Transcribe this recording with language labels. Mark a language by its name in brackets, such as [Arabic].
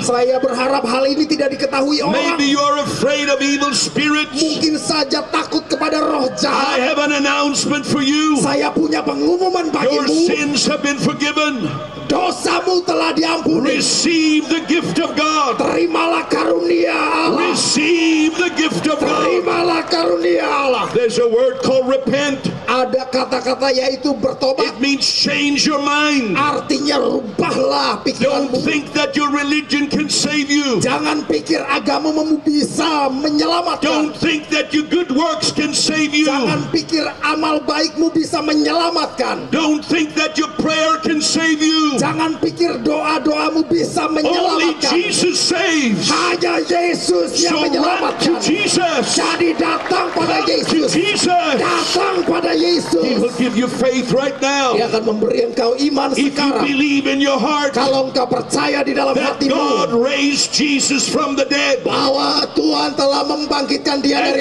[Indonesian] Saya berharap hal ini tidak diketahui orang. [English] Maybe you are afraid of evil spirits. [Indonesian] Mungkin saja takut kepada roh [English] I [Indonesian] jahat. [English] have an announcement for you. [Indonesian] Saya punya pengumuman [English] Your [Indonesian] bagimu. [English] sins have been forgiven. [Indonesian] Dosamu telah diampuni. [English] Receive the gift of God. [Indonesian] Terimalah karunia Allah. [English] Receive the gift of God. [Indonesian] Terimalah karunia Allah. [English] There's a word called repent. [Indonesian] Ada kata-kata yaitu bertobat. [English] It means change your mind. [Indonesian] Artinya rubahlah [English] Don't [Indonesian] pikiranmu. [English] think that your religion can save you. [Indonesian] Jangan pikir agamamu bisa menyelamatkan. [English] Don't think that your good works can save you. [Indonesian] Jangan pikir amal baikmu bisa menyelamatkan. [English] Don't think that your prayer can save you. [Indonesian] Jangan pikir doa-doamu bisa [English] Only [Indonesian] menyelamatkan. [English] Jesus saves. [Indonesian] Hanya Yesus [English] So [Indonesian] yang menyelamatkan. [English] Jesus. [Indonesian] Jadi datang pada [English] Run to [Indonesian] Yesus. [English] Jesus. [Indonesian] Datang pada [English] He will [Indonesian] Yesus. [English] give you faith right now. [Indonesian] Dia akan memberi engkau iman [English] If you [Indonesian] sekarang. [English] believe in your heart [Indonesian] Kalau engkau percaya di dalam [English] that God [Indonesian] hatimu [English] raised Jesus from the dead [Indonesian] bahwa Tuhan telah membangkitkan dia dari